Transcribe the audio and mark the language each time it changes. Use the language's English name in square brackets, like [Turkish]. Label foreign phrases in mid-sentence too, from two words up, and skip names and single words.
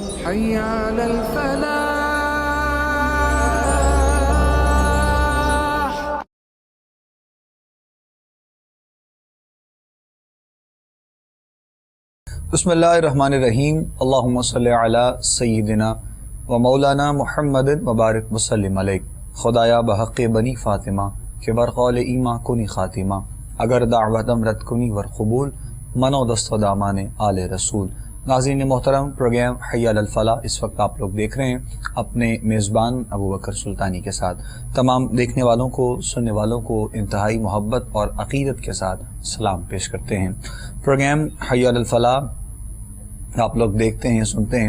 [Arabic] حي على الفلاح. بسم اللہ الرحمن الرحیم. اللہم صلی علی سیدنا و مولانا محمد مبارک وسلم علیہ. [Persian] خدایا بحق بنی فاطمہ کہ برقول ایماں کنی خاتمہ، اگر دعوتم رد کنی ور قبول، منو دست و دامان آل رسول. [Urdu] ناظرین محترم، پروگرام حی علی الفلاح اس وقت آپ لوگ دیکھ رہے ہیں اپنے میزبان ابو بکر سلطانی کے ساتھ. تمام دیکھنے والوں کو، سننے والوں کو انتہائی محبت اور عقیدت کے ساتھ سلام پیش کرتے ہیں. پروگرام حی علی الفلاح آپ لوگ دیکھتے ہیں، سنتے ہیں.